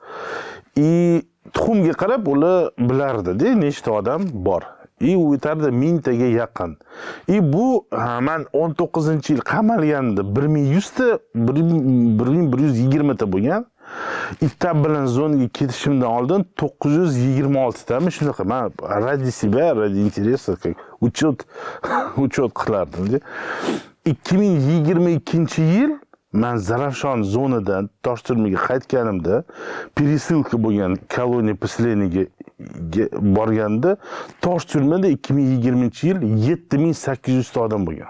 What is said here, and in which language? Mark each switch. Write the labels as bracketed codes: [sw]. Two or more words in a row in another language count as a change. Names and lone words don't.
[uz] Tuxumga qarab ular bilardi-da, nechta odam bor. u yetardi 1000 taga yaqin. Bu men 19-yil qamalganda 1100 ta 1120 ta bo'lgan. Itab bilan zonaga ketishimdan oldin 926 tami shunaqa. [ru] Men ради себя, ради интереса как учет qilardim. [uz] 2022-yil men Zarafshon zonadan Toshturmaga qaytganimda пересылка bo'lgan koloniya поселениyaga borganda Toshturmada 2020-yil 7800 ta odam bo'lgan.